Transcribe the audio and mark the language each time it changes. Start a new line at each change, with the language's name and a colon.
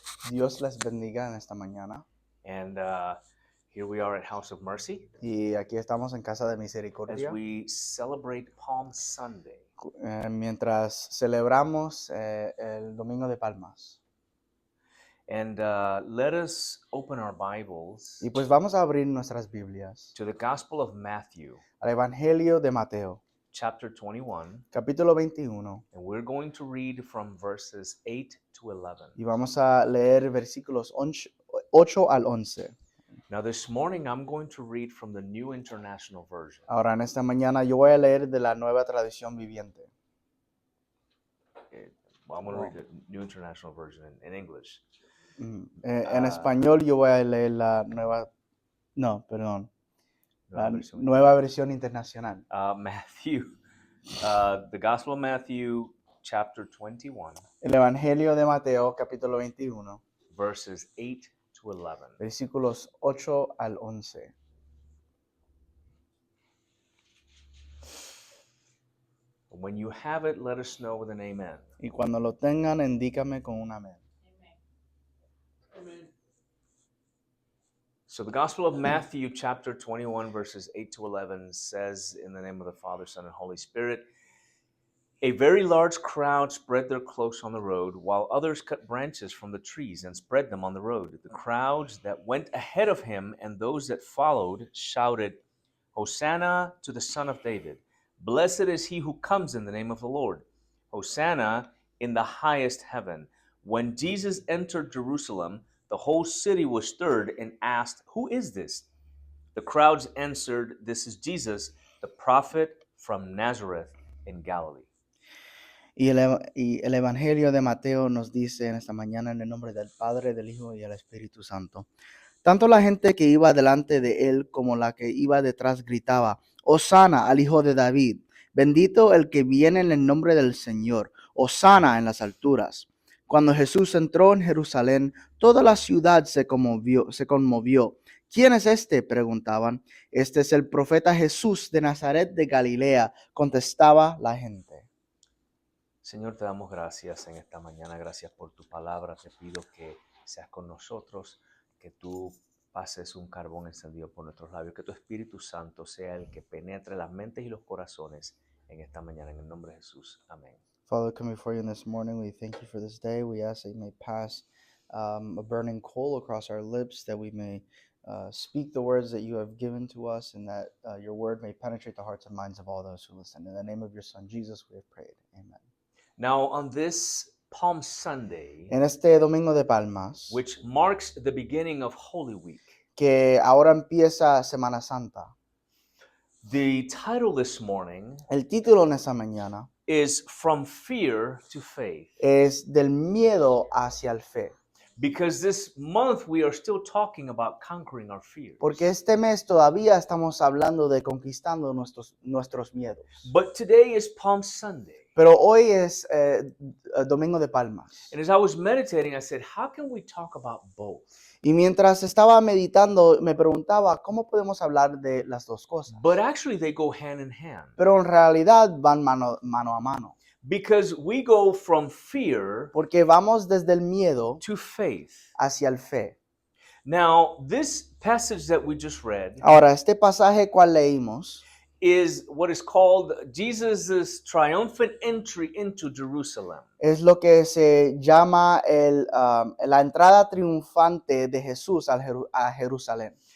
Spanish: Dios les bendiga en esta mañana.
English: And here we are at House of Mercy
Spanish: Y aquí estamos en Casa de
English: as
Spanish: Misericordia
English: we celebrate Palm Sunday.
Spanish: mientras celebramos el Domingo de Palmas.
English: And let us open our Bibles
Spanish: Y pues vamos a abrir nuestras Biblias
English: to the Gospel of Matthew,
Spanish: al Evangelio de Mateo,
English: chapter 21.
Spanish: capítulo 21.
English: And we're going to read from verses 8 to 11.
Spanish: Y vamos a leer versículos 8 al 11.
English: Now, this morning, I'm going to read from the New International Version.
Spanish: Ahora, en esta mañana yo voy a leer de la Nueva Tradición Viviente.
English: Well, I'm going to read the New International Version in English.
Spanish: En español yo voy a leer la nueva... No, perdón. La Nueva Versión Internacional.
English: Matthew, the Gospel of Matthew, chapter 21,
Spanish: El Evangelio de Mateo, capítulo 21,
English: verses 8 to 11.
Spanish: versículos 8 al 11.
English: When you have it, let us know with an amen.
Spanish: Y cuando lo tengan, indícame con un amén.
English: So the Gospel of Matthew, chapter 21, verses 8 to 11 says, in the name of the Father, Son, and Holy Spirit, a very large crowd spread their cloaks on the road, while others cut branches from the trees and spread them on the road. The crowds that went ahead of him and those that followed shouted, Hosanna to the Son of David. Blessed is he who comes in the name of the Lord. Hosanna in the highest heaven. When Jesus entered Jerusalem, the whole city was stirred and asked, Who is this? The crowds answered, This is Jesus, the prophet from Nazareth in Galilee.
Spanish: Y el Evangelio de Mateo nos dice en esta mañana en el nombre del Padre, del Hijo y del Espíritu Santo. Tanto la gente que iba delante de él como la que iba detrás gritaba, Hosana al Hijo de David, bendito el que viene en el nombre del Señor, Hosana en las alturas. Cuando Jesús entró en Jerusalén, toda la ciudad se conmovió. ¿Quién es este?, preguntaban. Este es el profeta Jesús de Nazaret de Galilea, contestaba la gente. Señor, te damos gracias en esta mañana. Gracias por tu palabra. Te pido que seas con nosotros, que tú pases un carbón encendido por nuestros labios, que tu Espíritu Santo sea el que penetre las mentes y los corazones en esta mañana. En el nombre de Jesús. Amén.
English: Father, come before you this morning. We thank you for this day. We ask that you may pass a burning coal across our lips, that we may speak the words that you have given to us, and that your word may penetrate the hearts and minds of all those who listen. In the name of your Son, Jesus, we have prayed. Amen. Now, on this Palm Sunday,
Spanish: En este Domingo de Palmas,
English: which marks the beginning of Holy Week,
Spanish: que ahora empieza Semana Santa,
English: the title this morning
Spanish: el título en esta mañana
English: is From Fear to Faith.
Spanish: es del miedo hacia el fe.
English: Because this month we are still talking about conquering our fears.
Spanish: Porque este mes todavía estamos hablando de conquistando nuestros miedos.
English: But today is Palm Sunday.
Spanish: Pero hoy es Domingo de Palmas.
English: And as I was meditating, I said, how can we talk about both?
Spanish: Y mientras estaba meditando, me preguntaba, ¿cómo podemos hablar de las dos cosas?
English: But actually they go hand in hand.
Spanish: Pero en realidad van mano a mano.
English: Because we go from fear
Spanish: Porque vamos desde el miedo
English: to faith.
Spanish: hacia el fe.
English: Now, this passage that we just read
Spanish: Ahora, este pasaje cual leímos
English: is what is called Jesus' triumphant entry into Jerusalem.
Spanish: es lo que se llama la entrada triunfante de Jesús a Jerusalén.